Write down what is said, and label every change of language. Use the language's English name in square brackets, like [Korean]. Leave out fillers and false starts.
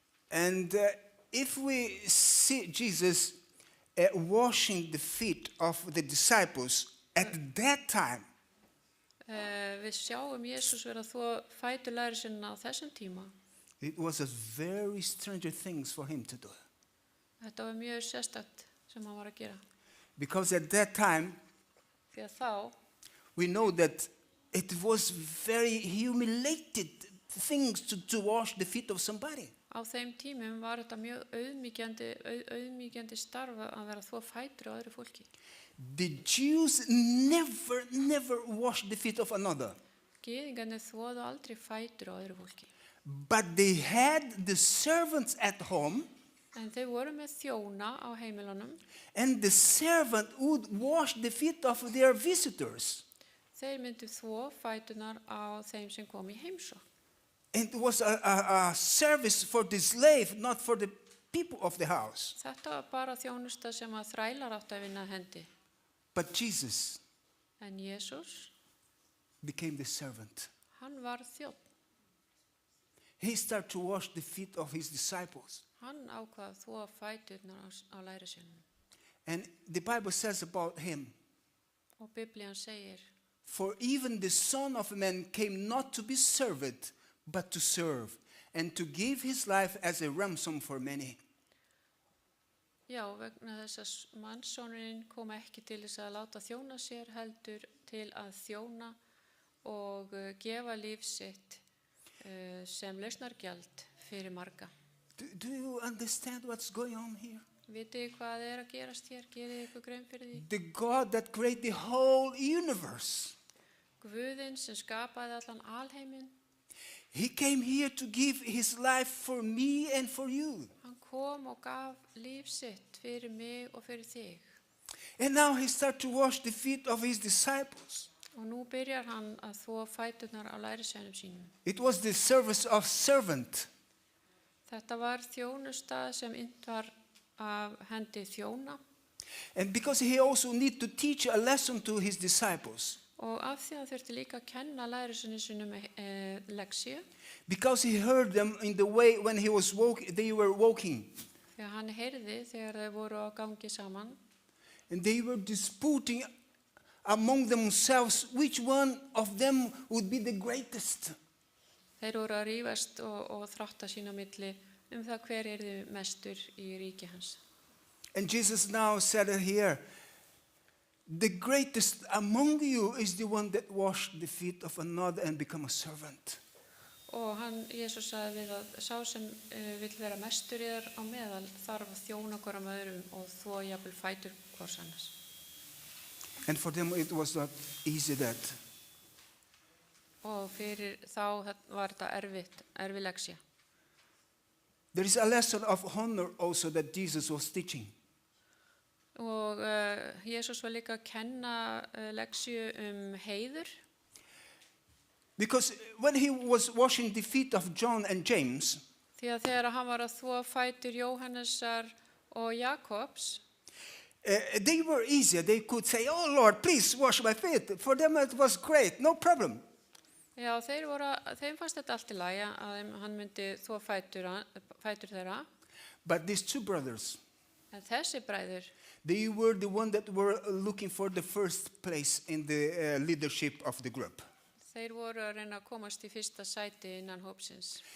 [English] And if we see Jesus washing the feet of the disciples at that time, [Icelandic] Við sjáum Jesús vera að þvo fætur lærisveinana á þessum tíma. [English] it was a very strange things for him to do. [Icelandic] Þetta var mjög sérstakt sem hann var að gera. [English] Because at that time, [Icelandic] Því að þá [English] we know that it was very humiliated things to wash the feet of somebody. [Icelandic] á þeim tímum var þetta mjög auðmýkjandi starf að vera að þvo fætur á öðru fólki. [English] The Jews never washed the feet of another. [Icelandic] Gyðingarnir þvoðu aldrei fætur á öðru fólki. [English] But they had the servants at home, [Icelandic] En þau voru með þjóna á heimilunum. [English] and the servant would wash the feet of their visitors. [Icelandic] Þeir myndu þvo fætunar á þeim sem kom í heimsókn. [English] It was a service for the slave, not for the people of the house. [Icelandic] Þetta var bara þjónusta sem að þrælar áttu að vinna hendi. [English] But Jesus [Icelandic] En Jesús, [English] became the servant. [Icelandic] hann var þjónn. [English] He started to wash the feet of his disciples. [Icelandic] Hann ákvað að þvo fæturnar á lærisveinunum. [English] And the Bible says about him, [Icelandic] Og Biblían segir, [English] for even the Son of Man came not to be served, but to serve, and to give his life as a ransom for many. [Icelandic] já, vegna þess að mannssonurinn kom ekki til þess að láta þjóna sér heldur til að þjóna og gefa líf sitt sem lausnargjald fyrir marga. [English] Do you understand what's going on here? [Icelandic] Vitið þið hvað er að gerast hér? Gerið ykkur grein fyrir því? [English] The God that created the whole universe, [Icelandic] Guðinn sem skapaði allan alheiminn, [English] he came here to give his life for me and for you. [Icelandic] hann kom og gaf líf sitt fyrir mig og fyrir þig. [English] And now he started to wash the feet of his disciples. [Icelandic] Og nú byrjar hann að þvo fæturnar á lærisveinum sínum. [English] It was the service of servant. [Icelandic] Þetta var þjónusta sem innt var af hendi þjóna. [English] And because he also needed to teach a lesson to his disciples. [Icelandic] Og af því að hann þurfti líka að kenna lærisveinum sínum leksíu. [English] Because he heard them in the way when they were walking. [Icelandic] Þegar hann heyrði þegar þeir voru á gangi saman. [English] And they were disputing among themselves which one of them would be the greatest. [Icelandic] Þeir voru að rífast og þrátta sín á milli það hver yrði mestur í ríki hans. [English] And Jesus now said here, the greatest among you is the one that washed the feet of another and become a servant. [Icelandic] Og Jesús sagði við að sá sem vill vera mestur í þér á meðal þarf að þjóna hvorum öðrum og þvo jafnvel fætur hvors annars. [English] And for them it was not easy that. [Icelandic] Og fyrir þá var þetta erfið leksía. [English] There is a lesson of honor also that Jesus was teaching. [Icelandic] Og Jesús var líka að kenna leksíu heiður. [English] Because when he was washing the feet of John and James, [Icelandic] Því að þegar hann var að þvo fætur Jóhannesar og Jakobs, [English] they were easier. They could say, "Oh Lord, please wash my feet." For them it was great, no problem. [Icelandic] já, þeim fannst þetta allt í lagi að hann myndi þvo fætur þeirra. [English] But these two brothers, [Icelandic] En þessi bræður, [English] they were the one that were looking for the first place in the leadership of the group. [Icelandic] þeir voru að reyna að komast í fyrsta sæti innan hópsins.